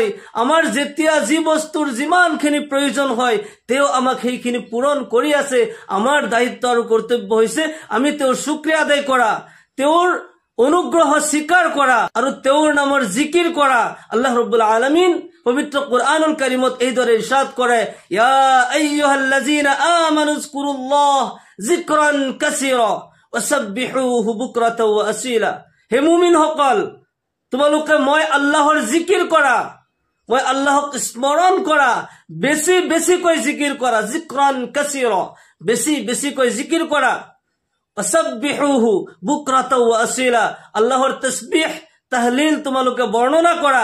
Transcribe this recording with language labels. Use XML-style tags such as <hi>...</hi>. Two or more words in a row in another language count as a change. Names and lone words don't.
<as>আমাৰ যেতিয়া যি বস্তুৰ যিমানখিনি প্ৰয়োজন হয় তেওঁ আমাক সেইখিনি পূৰণ কৰি আছে। আমাৰ দায়িত্ব আৰু কৰ্তব্য হৈছে আমি তেওঁৰ শুকৰিয়া আদায় কৰা, তেওঁৰ অনুগ্ৰহ স্বীকাৰ কৰা আৰু তেওঁৰ নামৰ জিকিৰ কৰা। আল্লাহ ৰব্বুল আলামিন পবিত্ৰ কোরআনুল কারীমত এইদৰে ইরশাদ কৰে,</as> <ar>يا أيها الذين آمنوا اذكروا الله ذكرا كثيرا وسبحوه بكرة وأصيلا.</ar> <as>হে মুমিনসকল, তোমালোকে মই আল্লাহৰ জিকিৰ কৰা, মই আল্লাহক স্মৰণ কৰা, বেছি বেছিকৈ জিকিৰ কৰা।</as> <ar>ذكرا كثيرا,</ar> <as>বেছি বেছিকৈ জিকিৰ কৰা।</as> <ar>وسبحوه بكرة وأصيلا,</ar> <as>আল্লাহৰ তাসবিহ তাহলিল তোমালোকে বৰ্ণনা কৰা।</as>